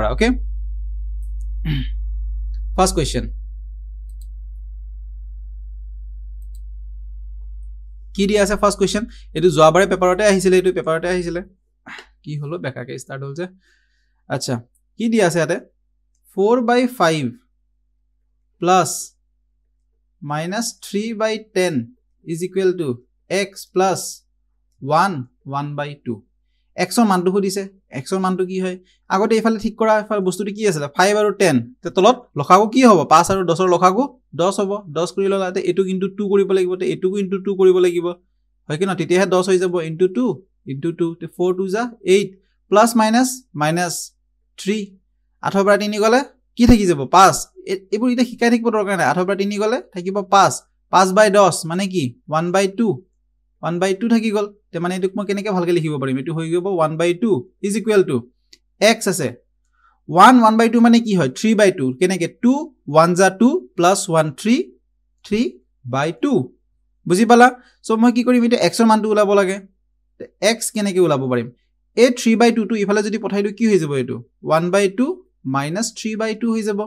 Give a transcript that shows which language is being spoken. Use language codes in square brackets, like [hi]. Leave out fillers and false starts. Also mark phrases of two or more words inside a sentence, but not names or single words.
[as] ওকে, [en] first question [as] কি দিয়া আছে? [en] first question [as] এটো যোৱাবাৰে পেপাৰতে আহিছিলে, এটো পেপাৰতে আহিছিলে। কি হলো বেকাকে স্টার্ট হল যে। আচ্ছা, কি দিয়া আছে ইয়াতে 4/5 প্লাস [en] minus 3/10 is equal to x plus 1/2। [as] x ৰ মানটো খুদিছে, x ৰ মানটো কি হয় আগতে ইফালে ঠিক কৰা। ইফালে বস্তুটো কি আছিল 5 আৰু 10 তে তলত লখাগু কি হ'ব 5 আৰু 10 ৰ লখাগু 10 হ'ব। 10 কৰি ললাতে এটু ইনটু 2 কৰিব লাগিব, তে এটু ইনটু 2 কৰিব লাগিব হয় কি না, তেতিয়াহে 10 হৈ যাব। ইনটু 2 ইনটু 2 তে 4 2 যা 8 [en] plus minus minus [as] 3 8 পৰা 3 গলে কি থাকি যাব 5। এবোৰ ইটা শিকাই থাকিব দৰকাৰ নাই। 8 পৰা 3 গলে থাকিব 5 5/10 মানে কি 1/2 1/2 থাকি গল। তে মানে এটুক মই কেনেকে ভালকে লিখিব পাৰিম? এটু হৈ গব 1/2 [en] is equal to x [as] আছে 1/2 মানে কি হয় 3/2 কেনেকে 2 1 যা 2 plus 1 3 3/2 বুজি পালা। সো মই কি কৰিম এটা x ৰ মানটো উলাব লাগে। তে x কেনেকে উলাব পাৰিম? এ 3/2 টো ইফালে যদি পঠাই দিও কি হৈ যাব? এটো 1/2 minus 3/2 হৈ যাব।